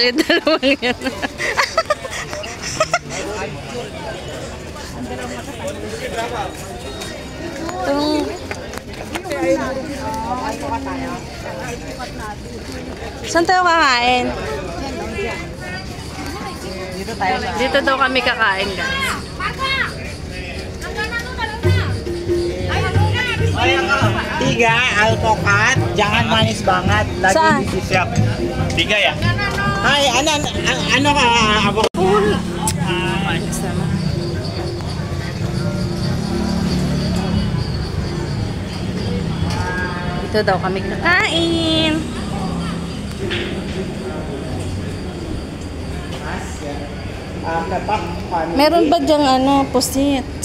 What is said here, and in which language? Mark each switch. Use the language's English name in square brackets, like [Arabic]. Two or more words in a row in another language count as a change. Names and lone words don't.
[Filipino] Yung dalawang yan. Saan tayo kakain? Dito tayo sa... Dito daw kami kakain, guys. [Indonesian] Tiga, alpukat, jangan manis banget. Lagi [Filipino] Saan? [Indonesian] di siap. Tiga ya? [Filipino] Ay, ano ka? Ako. Dito daw kami kakain. Meron ba dyang ano, pusit?